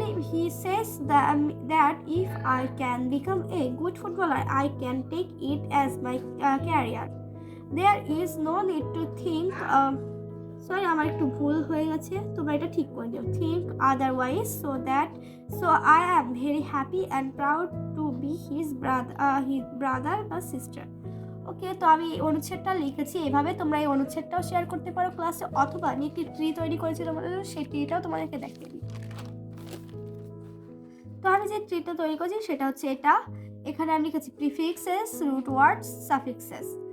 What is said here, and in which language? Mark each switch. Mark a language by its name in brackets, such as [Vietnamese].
[English] He says that if I can become a good footballer, I can take it as my career. There is no need to think [Bangla] আমার একটু ভুল হয়ে গেছে, তোমরা এটা ঠিক করে দিও। [English] Think otherwise, so I am very happy and proud to be his brother or sister. [Bangla] ওকে, তো আমি অনুচ্ছেদটা লিখেছি এভাবে। তোমরা এই অনুচ্ছেদটাও শেয়ার করতে পারো ক্লাসে, অথবা আমি একটি ট্রি তৈরি করেছি তোমাদের, সেই ট্রিটাও তোমাদেরকে দেখিয়ে দিই। তো আমি যে ট্রিটা তৈরি করেছি সেটা হচ্ছে এটা। এখানে আমি লিখেছি প্রিফিক্সেস, রুট ওয়ার্ডস, সাফিক্সেস।